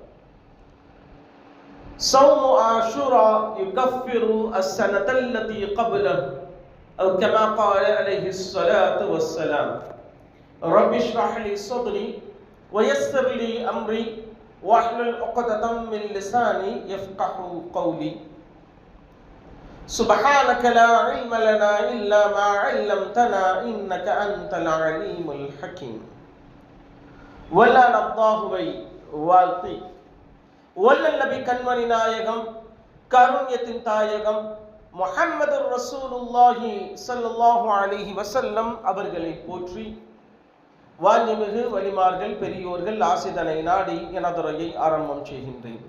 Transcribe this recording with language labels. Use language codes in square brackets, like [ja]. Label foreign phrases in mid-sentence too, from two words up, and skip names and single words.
[ar] صوم عاشوراء يكفر السنة التي قبله أو كما قال عليه الصلاة والسلام رب اشرح لي صدري ويسر لي أمري واحلل عقدة من لساني يفقه قولي سبحانك لا علم لنا إلا ما علمتنا إنك أنت العليم الحكيم ولا [ta] நப்தாஹுவை வாழ்த்தி வல்லல் நபி கண்மணி நாயகம் கருண்யத்தின் தாயகம் முஹம்மது [ar] رسول الله صلى الله عليه وسلم [ta] அவர்களை போற்றி வாஞ்சமிகு வலிமார்கள் பெரியோர்கள் ஆசிதனை நாடி எனதுரையை ஆரம்பம் செய்கின்றேன்.